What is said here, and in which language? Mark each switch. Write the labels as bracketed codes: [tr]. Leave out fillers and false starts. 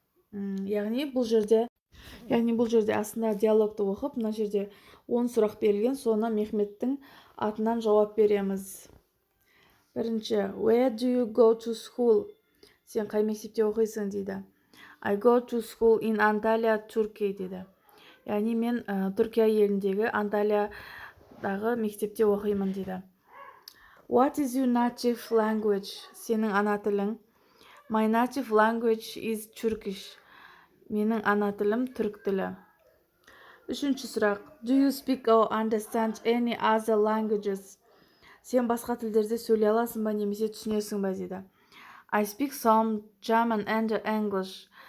[kk] Яғни бұл жерде астында диалогты оқып, мына жерде 10 сұрақ берілген, соны Мехметтің атынан жауап береміз. Бірінші, [en] where do you go to school? [kk] Сен қай мектепте оқисың дейді. [en] I go to school in Antalya, Turkey [kk] дейді. Яғни мен Түркия еліндегі Анталиядағы мектепте оқимын дейді. [en] What is your native language? [kk] Сенің ана тілің? [en] My native language is Turkish. [kk] Менің ана тілім түрік тілі. Үшінші сұрақ. [en] Do you speak or understand any other languages? [kk] Сен басқа тілдерде сөйлей аласың ба, немесе түсінесің ба дейді. [en] I speak some German and English.